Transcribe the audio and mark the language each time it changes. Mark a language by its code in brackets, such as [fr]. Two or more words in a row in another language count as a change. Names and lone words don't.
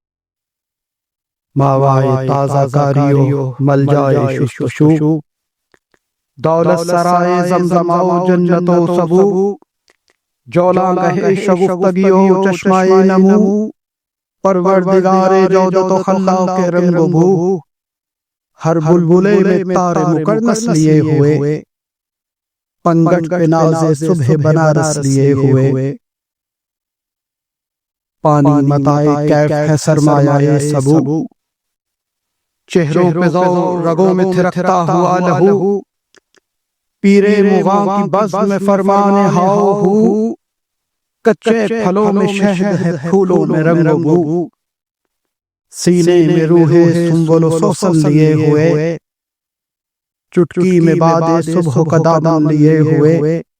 [ur] ماوائے تازہ کاریو ملجائے شستشو، دولت سرائے زمزمہ و جنت و سبو، جولاں گہے شگفتگی و چشمہ نمو، پروردگار جودت و خلاق کے رنگ و بو، ہر بلبلے میں تار مقرنس لیے ہوئے، پنگٹ پہ ناز صبح بنارس لیے ہوئے، پانی متائے کیف ہے سرمایہ سبو، چہروں پہ ذوق رگوں میں تھرکتا ہوا لہو، پیرے مغاں کی بزم میں فرمان ہاؤ ہو، کچے پھلوں میں شہد ہے پھولوں میں رنگ و بو، سینے میں روح سنبل و سوسن لیے ہوئے، چٹکی میں باد صبح کا دامن لیے ہوئے،